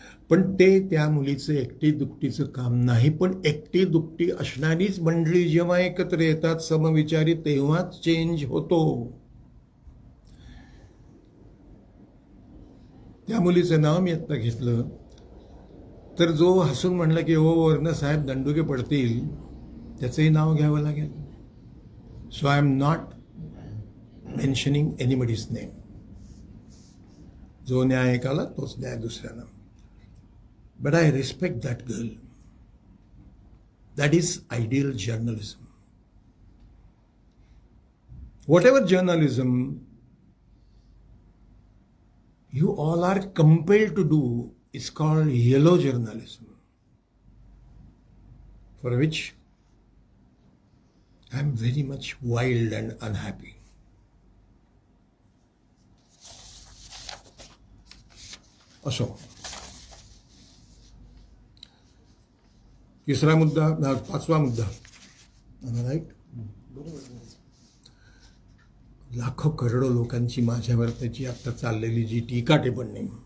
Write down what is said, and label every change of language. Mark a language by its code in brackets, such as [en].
[mr] पण ते त्या मुलीचं एकटी दुकटीचं काम नाही, पण एकटी दुकटी असणारीच मंडळी जेव्हा एकत्र येतात समविचारी, तेव्हाच चेंज होतो. त्या मुलीचं नाव मी आत्ता घेतलं तर जो हसून म्हणला की हो वरनं साहेब दंडुके पडतील, त्याचंही नाव घ्यावं लागेल. [en] So I am not mentioning anybody's name. [mr] जो न्याय एकाला तोच न्याय दुसऱ्याला. [en] But I respect that girl. That is ideal journalism. Whatever journalism you all are compelled to do is called yellow journalism, for which I am very much wild and unhappy. [mr] Also, तिसरा मुद्दा, 5वा मुद्दा, right, लाखो करोडो लोकांची माझ्यावर त्याची आता चाललेली जी टीका टिप्पणी.